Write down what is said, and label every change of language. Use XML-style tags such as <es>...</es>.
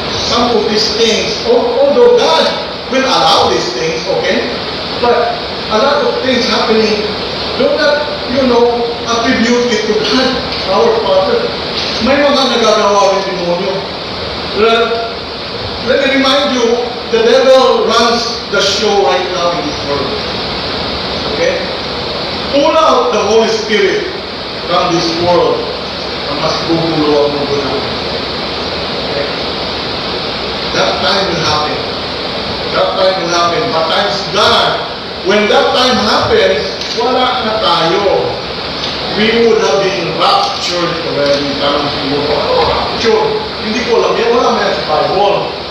<en>Some of these things, although God will allow these things, okay? But a lot of things happening, do not, attribute it to God, our Father.</en> <tl>May mga nagagawa ng demonyo.</tl> <en>Let me remind you, the devil runs the show right now in this world. Okay? Pull out the Holy Spirit from this world.</en> <tl>Mas gugulo ang mundo natin.</tl> <en>Okay? That time will happen. That time will happen. But thanks God, when that time happens,</en> <tl>wala na tayo.</tl> <en>We would have been raptured already.</en> <tl>Parang siguro, raptured. Hindi ko alam yan. Wala mo yan sa Bible.</tl>